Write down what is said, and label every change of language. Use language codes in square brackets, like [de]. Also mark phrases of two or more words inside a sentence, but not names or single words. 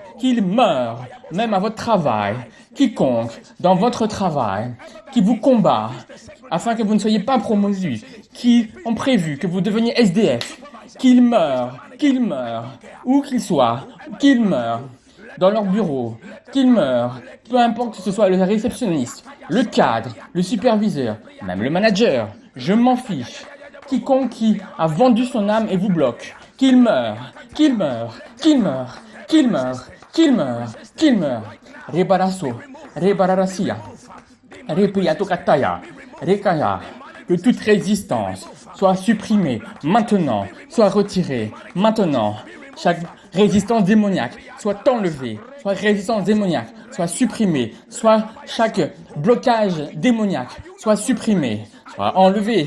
[fr] même à votre travail, quiconque dans votre travail, qui vous combat, afin que vous ne soyez pas promosus, qui ont prévu que vous deveniez SDF, qu'ils meurent, où qu'ils soient, qu'ils meurent, dans leur bureau, qu'ils meurent, peu importe que ce soit le réceptionniste, le cadre, le superviseur, même le manager, je m'en fiche. Quiconque qui a vendu son âme et vous bloque, qu'il meure. Rebaraso, rebararasia, repiatokataya, rekaya, que toute résistance soit supprimée maintenant, soit retirée maintenant. Chaque résistance démoniaque soit enlevée, soit résistance démoniaque soit supprimée, soit chaque blocage démoniaque soit supprimé, soit enlevé.